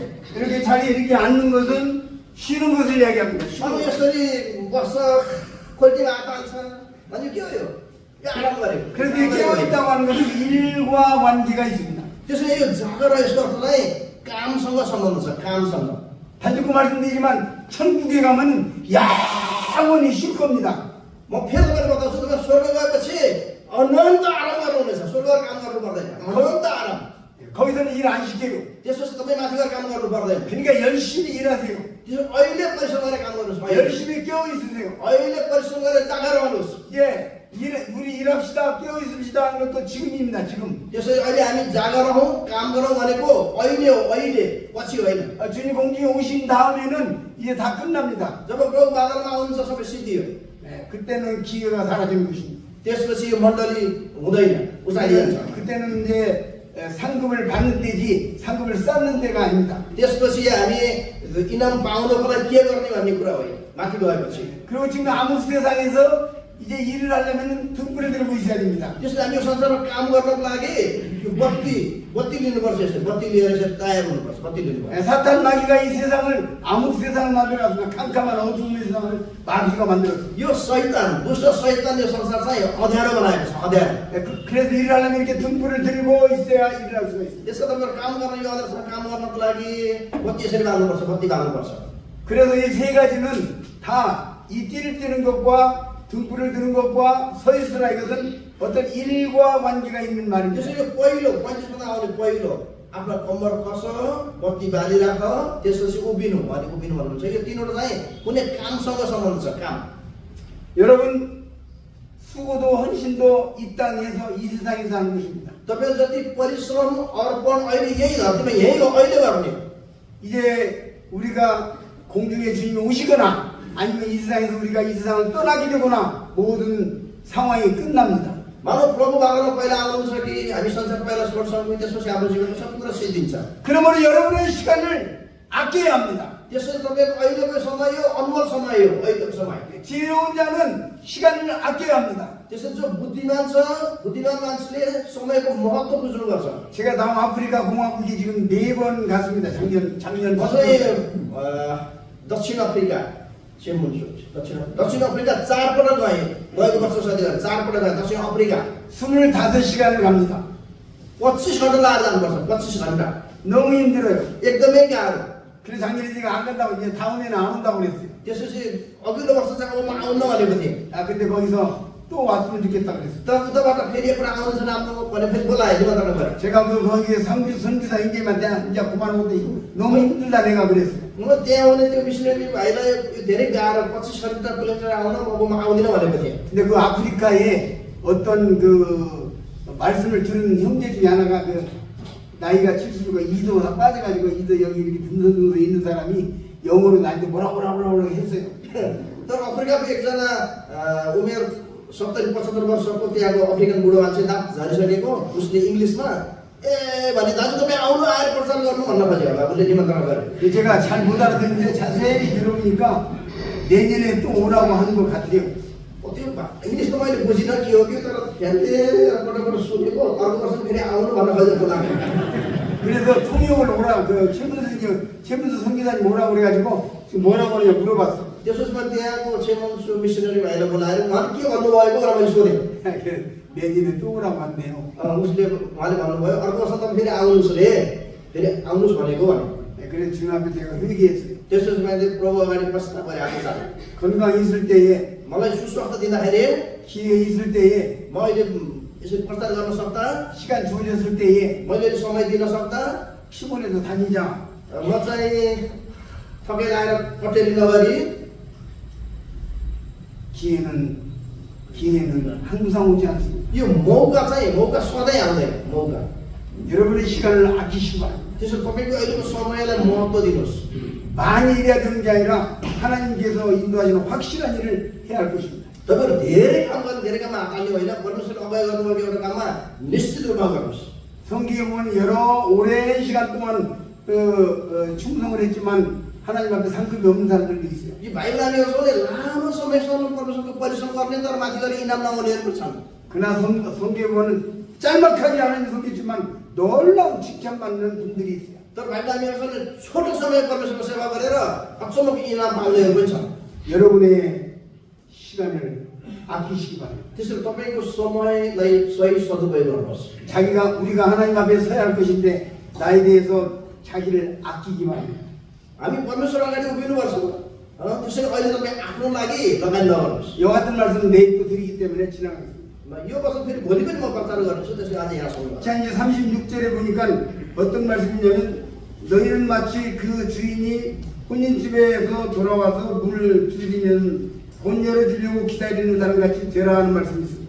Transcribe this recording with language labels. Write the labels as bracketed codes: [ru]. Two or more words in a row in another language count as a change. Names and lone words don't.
[ko] 이렇게 자리에 이렇게 앉는 것은 쉬는 것을 이야기합니다. [ne] अब यसरी बस्छ खोल्टीमा हात हाल्छ भने के हो यो आराम गरेको। [ko] 그래서 깨어있다고 하는 것은 일과 관계가 있습니다. [ne] त्यसैले यो जागर यसको अर्थ चाहिँ कामसँग सम्बन्ध छ। कामसँग [ko] 단적고 말씀드리지만 천국에 가면 영원히 쉴 겁니다. [ne] म फेरि तपाईँले बताउँछु तपाईँ स्वर्ग गएपछि अनन्त आराम गर्नुहुनेछ। स्वर्ग काम गर्नु पर्दैन, अनन्त आराम। [ko] 거기서는 일 안 시켜요. [ne] त्यसपछि तपाईँ माथि गएर काम गर्नु पर्दैन। [ko] 그러니까 열심히 일하세요. [ne] त्यसो अहिले परिश्रम गरेर काम गर्नुहोस् अहिले [ko] 열심히 깨어 있으세요. [ne] अहिले परिश्रम गरेर जागर गर्नुहोस् [ko] 예, 우리 일합시다, 깨어 있읍시다 하는 것도 지금입니다. 지금. [ne] त्यसैले अहिले हामी जागर हौँ काम गरौँ भनेको अहिले हो अहिले पछि होइन [ko] 주님 공중에 오신 다음에는 이제 다 끝납니다. [ne] जब प्रभु बादलमा आउनुहुन्छ सबै सिद्धियो [ko] 예, 그때는 기회가 사라지는 것입니다. [ne] त्यसपछि यो मण्डली हुँदैन उचालिन्छ [ko] 그때는 이제 상급을 받는 때지 상급을 쌓는 때가 아닙니다. [ne] त्यसपछि हामी इनाम पाउनको लागि के गर्ने भन्ने कुरा होइन माथि गएपछि [ko] 그리고 지금 아무 세상에서 이제 일을 하려면 등불을 들고 있어야 됩니다. [ne] त्यसले हामी यो संसारमा काम गर्नको लागि यो बत्ती लिनुपर्छ यसो बत्ती लिएर यसरी तयार हुनुपर्छ बत्ती लिनुपर्छ [ko] 예, 사탄 마귀가 이 세상을 암흑 세상을 만들었습니다. 캄캄한 어두운 세상을 마귀가 만들었습니다. [ne] यो शैतान दुष्ट शैतान यो संसार चाहिँ अँध्यारो बनाएको छ अँध्यारो [ko] 예, 그래서 일을 하려면 이렇게 등불을 들고 있어야 일을 할 수가 있습니다. [ne] यसको तपाईँहरू काम गर्न यो अँध्यारोसँग काम गर्नको लागि बत्ती यसरी बाल्नुपर्छ बत्ती बाल्नुपर्छ [ko] 그래서 이 세 가지는 다 이 띠를 띠는 것과 등불을 드는 것과 서 있으라 이것은 어떤 일과 관계가 있는 말입니다. [ne] त्यसो यो पहिलो पञ्चमा आउने पहिलो आफ्नो कम्मर कस बत्ती बालिराख त्यसपछि उभिनु अनि उभिनु भन्नुहुन्छ यो तीनवटा चाहिँ कुनै कामसँग सम्बन्ध छ काम [ko] 여러분 수고도 헌신도 이 땅에서 이 세상에서 하는 것입니다. [ne] तपाईँ जति परिश्रम अर्पण अहिले यही धरतीमा यही हो अहिले गर्ने [ko] 이제 우리가 공중에 주님이 오시거나 아니면 이 세상에서 우리가 이 세상을 떠나게 되거나 모든 상황이 끝납니다. [ne] मानव प्रभु बाबामा पहिला आउनुहुन्छ कि हामी संसार पहिला छोड्छौँ त्यसपछि हाम्रो जीवनमा सबै कुरा सिद्धिन्छ [ko] 그러므로 여러분의 시간을 아껴야 합니다. [ne] त्यसैले तपाईँको अहिलेको समय हो अनमोल समय हो अहिलेको समय [ko] 지혜로운 자는 시간을 아껴야 합니다. [ne] त्यसैले जो बुद्धिमान छ बुद्धिमान मान्छेले समयको महत्त्व बुझ्नुपर्छ [ko] 제가 남아프리카 공화국에 지금 4번 갔습니다. 작년 [ne] अझै दक्षिण अफ्रिका दक्षिण अफ्रिका 4 पटक गए गएको वर्ष सधैँ 4 पटक गए दक्षिण अफ्रिका [ko] 25시간을 갑니다. [ne] 25 घण्टा लागेर जानुपर्छ 25 घण्टा [ko] 너무 힘들어요. [ne] एकदमै गाह्रो [ko] 그래서 작년에 제가 안 간다고 이제 다음에는 안 온다고 그랬어요. [ne] त्यसपछि अघिल्लो वर्ष चाहिँ म आउन भनेको थिएँ [ko] 아 근데 거기서 또 왔으면 좋겠다 그랬어요. [ne] तर उताबाट फेरि एउटा आउनु छ राम्रो भने फेरि बोलायो निमन्त्रण गरेर [ko] 제가 거기에 선교사 형제만 이제 그만 오는데 너무 힘들다 내가 그랬어요. [ne] म त्यहाँ आउने त्यो मिसनरी भाइलाई यो धेरै गाह्रो 25 घण्टा किलोमिटर आउन म आउँदिनँ भनेको थिएँ [ko] 근데 그 아프리카에 어떤 그 말씀을 들은 형제 중에 하나가 그 나이가 70이고 이도 빠져가지고 이도 여기 이렇게 듬성듬성 있는 사람이 영어로 나한테 뭐라고 했어요. [ne] तर अफ्रिकाको एकजना उमेर 70-75 वर्षको त्यहाँको अफ्रिकन बुढो मान्छे दाँत झरिसकेको उसले इङ्ग्लिसमा ए भने दाजु तपाईँ आउनु आएर प्रचार गर्नु भन्न खोज्यो होला उसले निमन्त्रण गर्यो [ko] 제가 잘 못 알아듣는데 자세히 들어보니까 내년에 또 오라고 하는 것 같아요. [ne] त्यो इङ्ग्लिस त मैले बुझिनँ के हो त्यो तर पटक सोधेको अर्को वर्ष फेरि आउनु भन्न खोजेको लाग्यो [ko] 그래서 통역을 오라 그 최문수 선교사님 오라고 그래가지고 지금 뭐라고 하냐 물어봤어. [ne] त्यसपछि मैले त्यहाँको छेमन्सु मिसनरी भाइलाई बोलाएर उहाँले के भन्नुभएको भनेर मैले सोधेँ [ko] 내년에 또 ओरा고 왔네요. [ne] उसले उहाँले भन्नुभयो अर्को वर्ष तपाईँ फेरि आउनुहोस् रे फेरि आउनुहोस् भनेको भने [ko] 그래서 주님 앞에 제가 회개했어요. [ne] त्यसपछि मैले प्रभु अगाडि प्रस्ताव गरेँ आफू जाने [ko] 건강 있을 때에 [ne] मलाई सुस्वास्थ्य दिँदाखेरि [ko] 기회 있을 때에 [ne] म अहिले यसरी प्रचार गर्न सक्दा [ko] 시간 주어졌을 때에 [ne] मैले अहिले समय दिन सक्दा [ko] 피곤해도 다니자. [ne] म चाहिँ थकेर आएर पटेली नगरी [ko] 기회는 항상 오지 않습니다. [ne] यो मौका सधैँ आउँदैन मौका [ko] 여러분의 시간을 아끼시기 바랍니다. [ne] त्यसो तपाईँको अहिलेको समयलाई महत्त्व दिनुहोस् [ko] 많이 일해야 되는 게 아니라 하나님께서 인도하시는 확실한 일을 해야 할 것입니다. [ne] तपाईँहरू धेरै काम गर्नु धेरै काममा हात हाल्ने होइन परमेश्वरले अभय गर्नुभएको एउटा काममा निश्चित रूपमा गर्नुहोस् [ko] 성경에 보면 여러 오랜 시간 동안 충성을 했지만 하나님 앞에 상급이 없는 사람들도 있어요. [ne] यी भाइ बहिनीहरू पनि लामो समयसम्म परमेश्वरको परिश्रम गर्ने तर माथि गएर इनाम नहुनेहरू छन् [ko] 그러나 성경에 보면 짤막하게 하나님 섬겼지만 놀라운 칭찬받는 분들이 있어요. [ne] तर भाइ बहिनीहरू पनि छोटो समय परमेश्वरको सेवा गरेर अचम्मको इनाम पाउनेहरू पनि छन् [ko] 여러분의 시간을 아끼시기 바랍니다. [ne] त्यसैले तपाईँको समयलाई सही सदुपयोग गर्नुहोस् [ko] 우리가 하나님 앞에 서야 할 것인데 나에 대해서 자기를 아끼기 바랍니다. [ne] हामी परमेश्वर अगाडि उभिनुपर्छ त्यसैले अहिले तपाईँ आफ्नो लागि लगानी नगर्नुहोस् [ko] 이 같은 말씀은 내일 또 드리기 때문에 지나가겠습니다. [ne] यो वचन फेरि भोलि पनि म प्रचार गर्नेछु त्यसैले आज यहाँ सुन्नुहोस् [ko] 자 이제 36절에 보니까 어떤 말씀이냐면 너희는 마치 그 주인이 혼인집에서 돌아와서 문을 두드리면 문 열어주려고 기다리는 사람 같이 되라 하는 말씀이 있습니다.